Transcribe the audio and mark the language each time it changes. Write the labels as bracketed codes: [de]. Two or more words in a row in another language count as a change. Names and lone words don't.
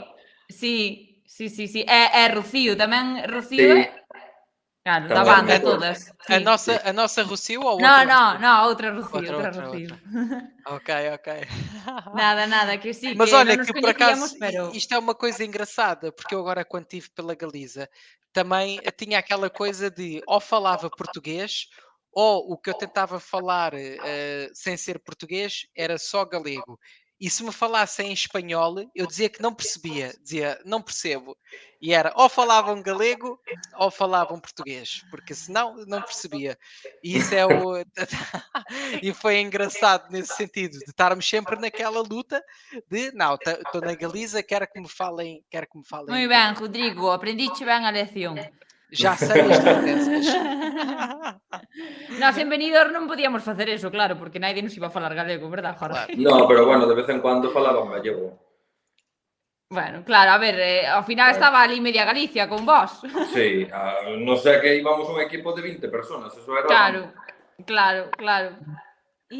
[gl] Sí. E Rocío, tamén Rocío Sí. Claro, da Tamén, banda, me acordo. todas. [pt] A nossa Rocío ou outra? [gl] No, outra Rocío. Ok. Nada, que sí, [pt] Mas [gl] que [pt] olha, [gl] non nos que por acaso coñecíamos, pero... [pt] isto é uma coisa engraçada, porque eu agora quando estive pela Galiza também tinha aquela coisa de ou falava português ou o que eu tentava falar sem ser português era só galego. E se me falassem em espanhol, eu dizia que não percebia, dizia não percebo. E era ou falavam galego ou falavam português, porque senão não percebia. E isso é o. E foi engraçado nesse sentido, de estarmos sempre naquela luta de não, estou na Galiza, quero que me falem. [gl] Moi ben, Rodrigo, aprendiche ben a lección. [pt] Já sei as diferenças. [gl] Nós en Benidorm non podíamos facer eso, claro, porque [es] nadie nos iba [gl] a falar galego, verdad, Jorge? Claro. [es] No, pero bueno, de vez en cuando falaban gallego. [gl] Bueno, claro, a ver, ao final estaba ali media Galicia con vos. Sí, non sei que íbamos un equipo de 20 personas, eso era... Claro. E